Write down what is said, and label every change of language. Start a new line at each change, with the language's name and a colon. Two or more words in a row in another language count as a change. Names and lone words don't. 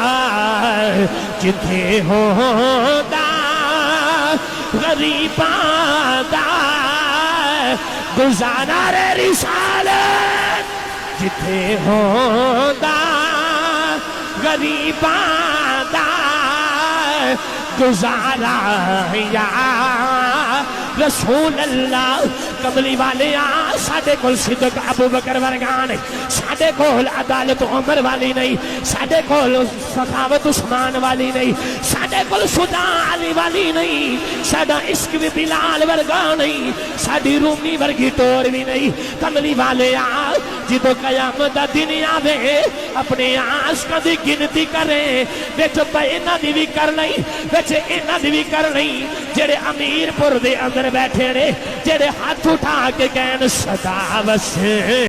Punjabi: جتھے ہوندا غریباں دا گزارا رے رسالت جتھے ہوندا غریباں دا گزارا
Arabic: یا رسول اللہ
Punjabi: کملی والے ساڈے کول صدق ابو بکر ورگا نہیں ساڈے کول عدالت عمر والی نہیں ساڈے کول سخاوت عثمان والی نہیں ساڈے کول شجاع علی والی نہیں ساڈا عشق بھی بلال ورگا نہیں ساڈی رومی ورگی ٹور بھی نہیں کملی والے جدو قیامت دا دن آوے اپنے عاشقاں دی گنتی کرے وچ انہاں دی بھی کر نہیں وچ انہاں دی بھی کر نہیں جڑے امیر پور دے اندر بیٹھے نے جڑے ہاتھ اٹھا کے کہن صدا وسدا